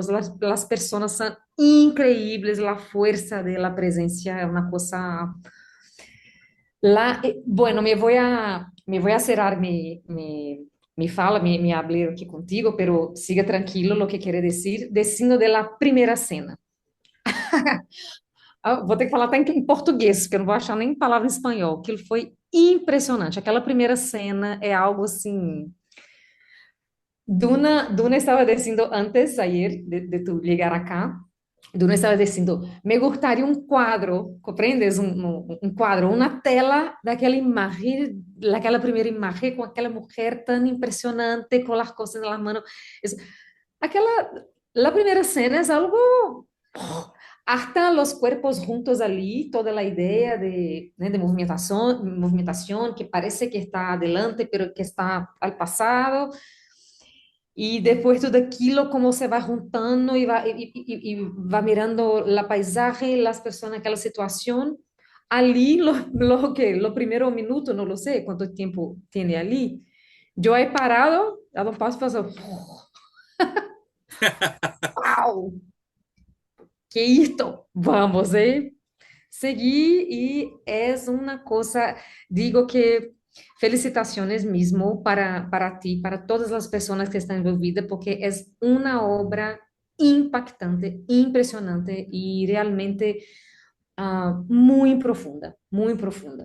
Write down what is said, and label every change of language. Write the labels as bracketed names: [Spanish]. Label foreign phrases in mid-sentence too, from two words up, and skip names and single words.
[Spanish] Las personas son increíbles, la fuerza de la presencia es una cosa... Bueno, me voy a cerrar mi fala, mi hablar aquí contigo, pero siga tranquilo lo que quiere decir, diciendo de la primera cena. [Portuguese] Vou ter que falar até em português, porque eu não vou achar nem palavra em espanhol. Aquilo foi impressionante. Aquela primeira cena é algo assim. Duna estava dizendo antes, [Spanish] ayer, de tu llegar acá, [Portuguese] Duna estava dizendo, [Spanish] me gustaría [Portuguese] um quadro, compreendes? Um quadro, uma tela daquela imagem, daquela primeira imagem, com aquela mulher tão impressionante, com as coisas nas mãos. Aquela. [Spanish] La primera escena es algo, hasta los cuerpos juntos allí, toda la idea de, né, de movimentación que parece que está adelante, pero que está al pasado. [Portuguese] E depois tudo aquilo, como se vai juntando e vai mirando a paisagem, as pessoas naquela situação. Ali, lo primeiro minuto, não lo sei quanto tempo tem ali. Eu [Spanish] he parado, [Portuguese] eu não posso fazer. Uau! Que isto? [Spanish] Vamos, seguir y es una cosa, digo que felicitaciones mismo para ti, para todas las personas que están envolvidas, porque es una obra impactante, impresionante y realmente muy profunda, muy profunda.